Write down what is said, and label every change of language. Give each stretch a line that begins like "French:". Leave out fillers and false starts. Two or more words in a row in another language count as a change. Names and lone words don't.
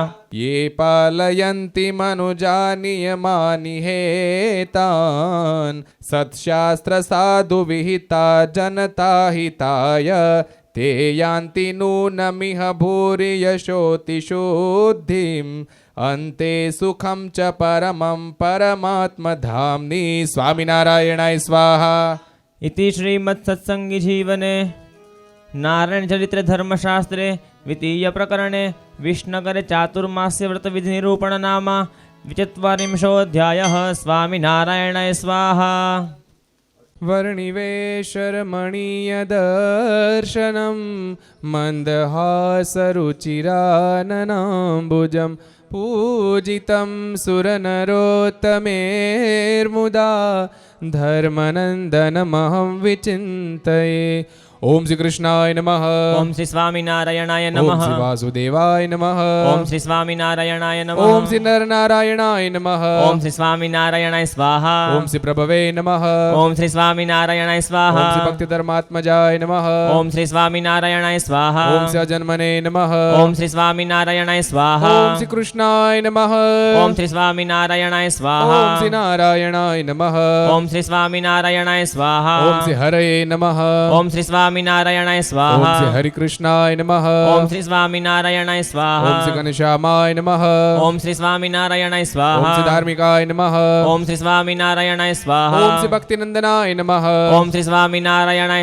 Sanskrit: યે પાલયન્તિ મનુજાનિયમાનિ હેતાન સત્શાસ્ત્ર સાધુ વિહિતા જનતા હિતાય તે યાન્તિ નૂનમિહ ભૂરિયશોતિ શુદ્ધિમ અંતે સુખમ ચ પરમં પરમાત્મધામ્ની સ્વામિનારાયણાય સ્વાહા. इति श्रीमत्सत्संगी जीवने नारायण चरित्र धर्मशास्त्रे द्वितीय प्रकरणे विष्णुनगरे चातुर्मास्य व्रत विधि निरूपण नाम 24 स्वामिनारायणाय स्वाहा. વર્ણિવેશરમણીયદર્શનમ મંદહાસરુચિરાનનાંબુજમ પૂજિતમ સુરનરોત્તમેર્મુદા ધર્મનંદનમહં વિચિંતયે. ઓમ શ્રી કૃષ્ણાય નમઃ. ओम श्री स्वामिनारायणाय ઓમ नमः. શ્રી વાસુદેવાય નમઃ. ओम श्री स्वामिनारायणाय नमः. ઓમ શ્રી નરનારાયણાય નમઃ. ओम श्री स्वामिनारायणाय स्वाहा. ઓમ શ્રી પ્રભવે નમઃ. ओम श्री स्वामिनारायणाय ઓમ શ્રી स्वाहा. ભક્તિધર્માત્મજાય નમઃ. ओम श्री स्वामिनारायणाय स्वाहा. ઓમ શ્રી અજન્મને નમઃ. ओम श्री स्वामिनारायणाय स्वाहा. ઓમ શ્રી કૃષ્ણાય નમઃ. ओम श्री स्वामिनारायणाय ઓમ શ્રી स्वाहा. નારાયણાય નમઃ. ओम श्री स्वामिनारायणाय स्वाहा. ઓમ શ્રી હરયે નમઃ. ओम श्री स्वामिनारायणाय ઓમ स्वाहा. શ્રી હરિકૃષ્ણાય નમઃ. ओम श्री स्वामिनारायणाय ઓમ स्वाहा. શ્રી ઘનશ્યામાય નમઃ. ओम श्री स्वामिनारायणाय ઓમ स्वाहा. શ્રી ધાર્મિકાય નમઃ. ओम श्री स्वामिनारायणाय स्वाहा. ઓમ શ્રી ભક્તિનંદનાય નમઃ. ओम श्री स्वामिनारायणाय